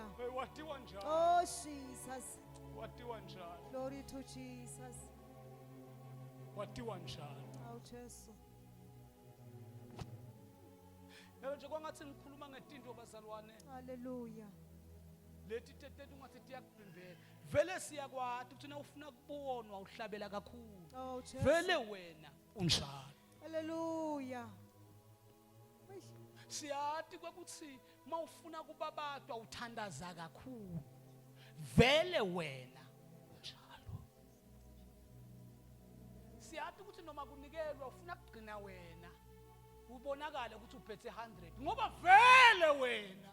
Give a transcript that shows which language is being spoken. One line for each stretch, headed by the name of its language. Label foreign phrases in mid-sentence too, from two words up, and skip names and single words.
Swati: watiwa njalo
English: Oh Jesus.
Swati: watiwa njalo
English: Glory to Jesus.
Swati: watiwa njalo Awu Jesu. yebo nje kwangathi ngikhuluma ngetinto bazalwane Hallelujah. leti tetete ungathi tiyakuvimbela vele siyakwati ukuthi ufuna kubonwa uhlabela kakhulu Oh Jesu. vele wena unjalo Hallelujah. Eish. siyati kwekuthi mawufuna kubabatwa uthandaza kakhulu vele wena njalo siyati ukuthi noma kunikelwa ufuna kugcina wena ubonakala ukuthi uphethe 100 ngoba vele wena